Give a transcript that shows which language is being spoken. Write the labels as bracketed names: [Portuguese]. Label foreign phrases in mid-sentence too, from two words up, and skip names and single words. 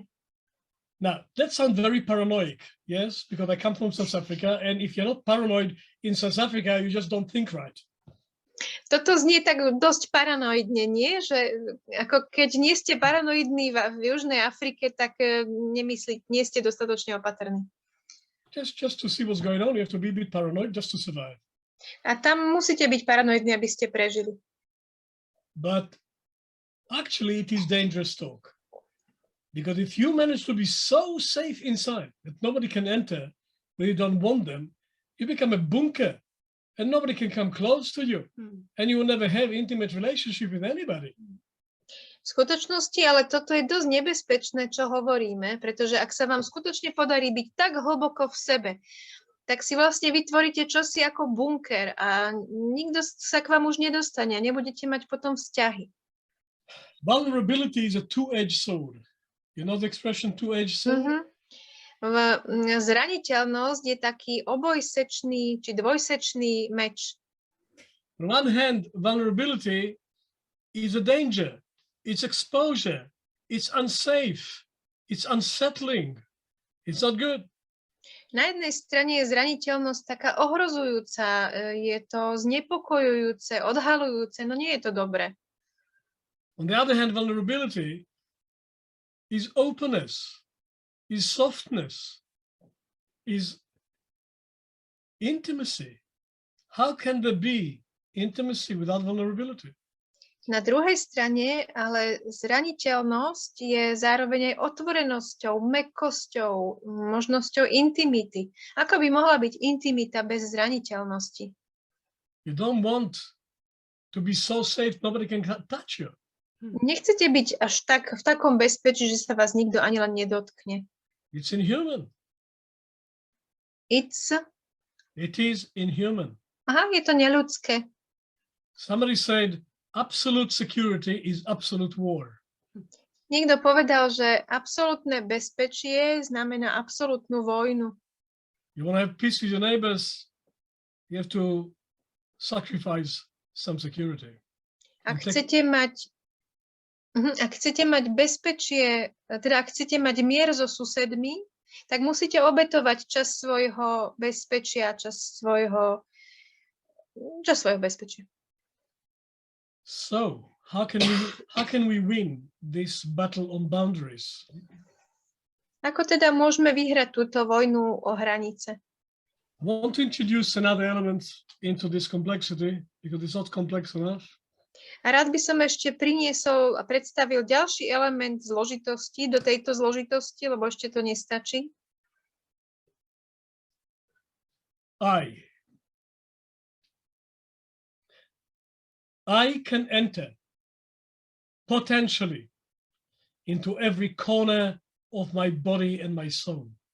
[English] Now, that sounds very paranoid, yes, because I come from South Africa, and if you're not paranoid in South Africa, you just don't think right. [Slovak] Toto znie tak dosť paranoidne, nie? Že ako keď nie ste paranoidní v Južnej Afrike, tak nie ste dostatočne opatrní. [English] Just to see what's going on, you have to be a bit paranoid just to survive. [Slovak] A tam musíte byť paranoidní, aby ste prežili. [English] But actually, it is dangerous talk. Because if you manage to be so safe inside that nobody can enter when you don't want them, you become a bunker and nobody can come close to you. And you will never have intimate relationship with anybody. [Slovak] V skutočnosti, ale toto je dosť nebezpečné, čo hovoríme, pretože ak sa vám skutočne podarí byť tak hlboko v sebe, tak si vlastne vytvoríte čosi ako bunker a nikto sa k vám už nedostane a nebudete mať potom vzťahy. [English] Vulnerability is a two-edged sword. You know the expression two-edged sword? [Slovak] Zraniteľnosť je taký obojsečný či dvojsečný meč. [English] On one hand, vulnerability is a danger. It's exposure. It's unsafe. It's unsettling. It's not good. [Slovak] Na jednej strane je zraniteľnosť taká ohrozujúca, je to znepokojujúce, odhaľujúce, no nie je to dobré. [English] On the other hand, vulnerability is openness, is softness, is intimacy. How can there be intimacy without vulnerability? [Slovak] Na druhej strane, ale zraniteľnosť je zároveň aj otvorenosťou, mäkkosťou, možnosťou intimity. Ako by mohla byť intimita bez zraniteľnosti? [English] You don't want to be so safe nobody can touch you. [Slovak] Nechcete byť až tak v takom bezpečí, že sa vás nikto ani len nedotkne. [English] It's inhuman. It is inhuman. [Slovak] aha, je to neľudské. [English] Somebody said, absolute security is absolute war. [Slovak] Niekto povedal, že absolútne bezpečie znamená absolútnu vojnu. [English] You want to have peace with your neighbors, you have to sacrifice some security. [Slovak] Ak chcete mať bezpečie, teda ak chcete mať mier so susedmi, tak musíte obetovať časť svojho bezpečia, časť svojho bezpečia. [English] So, how can we win this battle on boundaries? [Slovak] Ako teda môžeme vyhrať túto vojnu o hranice? [English] I want to introduce another element into this complexity because it's not complex enough. [Slovak] A rád by som ešte priniesol a predstavil ďalší element zložitosti do tejto zložitosti, lebo ešte to nestačí. [English] I can enter potentially into every corner of my body and my soul.